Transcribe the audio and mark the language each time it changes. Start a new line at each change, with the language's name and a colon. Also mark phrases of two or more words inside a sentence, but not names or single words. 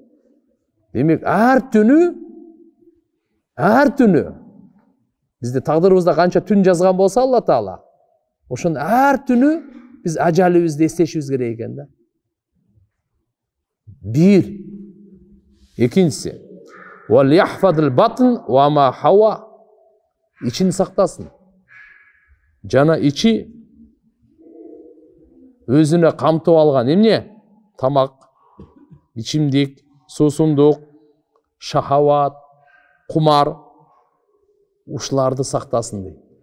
Kyrgyz: Демек, ар түнү бизде тагдырыбызда канча түн жазган болсо Алла Таала, ошону ар түнү биз ажалыбызды эстешибиз керек экен да. Бир. Экинчиси,
Arabic: وليحفظ البطن وما حوى,
Kyrgyz: ичин сактасын. Жана ичи өзүнө камтып алган эмне? Тамак, ичимдик, суусундук, шахават, кумар, ушуларды сактасын дейт.